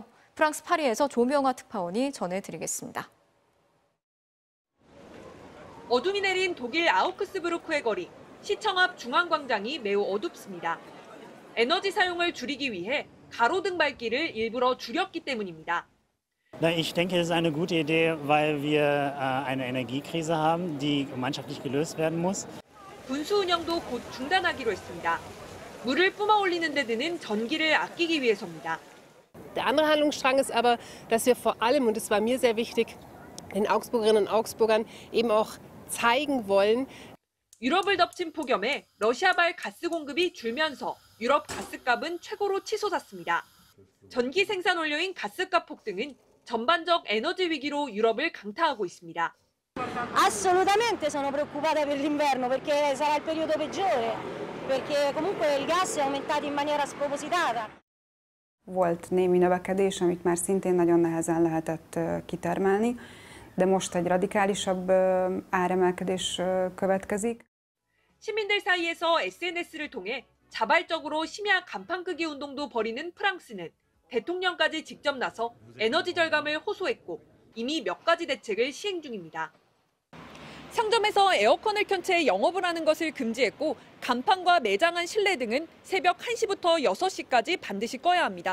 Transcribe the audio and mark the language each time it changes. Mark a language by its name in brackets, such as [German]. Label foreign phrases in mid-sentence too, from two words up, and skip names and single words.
[Korean] 프랑스 파리에서 조명아 특파원이 전해드리겠습니다. 어둠이 내린 독일 아우크스부르크의 거리, 시청 앞 중앙광장이 매우 어둡습니다. 에너지 사용을 줄이기 위해 가로등 밝기를 일부러 줄였기 때문입니다. [German] Ich denke, es ist eine gute Idee, weil wir eine Energiekrise haben, die gemeinschaftlich gelöst werden muss. [Korean] 분수 운영도 곧 중단하기로 했습니다. 물을 뿜어 올리는 데 드는 전기를 아끼기 위해서입니다. [German] Der andere Handlungsstrang ist aber, dass wir vor allem, und das war mir sehr wichtig, den Augsburgerinnen und Augsburgern eben auch zeigen wollen. [Korean] 유럽을 덮친 폭염에 러시아발 가스 공급이 줄면서 유럽 가스값은 최고로 치솟았습니다. 전기 생산 원료인 가스값 폭등은 전반적 에너지 위기로 유럽을 강타하고 있습니다. [Italian] Assolutamente sono preoccupata per l'inverno perché sarà il periodo peggiore, perché comunque il gas è aumentato in maniera spropositata. [Hungarian] Volt némi növekedés, amit már szintén nagyon nehezen lehetett kitermelni, de most egy radikálisabb áremelkedés következik. [Korean] 시민들 사이에서 SNS를 통해 자발적으로 심야 간판 끄기 운동도 벌이는 프랑스는 대통령까지 직접 나서 에너지 절감을 호소했고 이미 몇 가지 대책을 시행 중입니다. 상점에서 에어컨을 켠 채 영업을 하는 것을 금지했고 간판과 매장한 실내 등은 새벽 1시부터 6시까지 반드시 꺼야 합니다.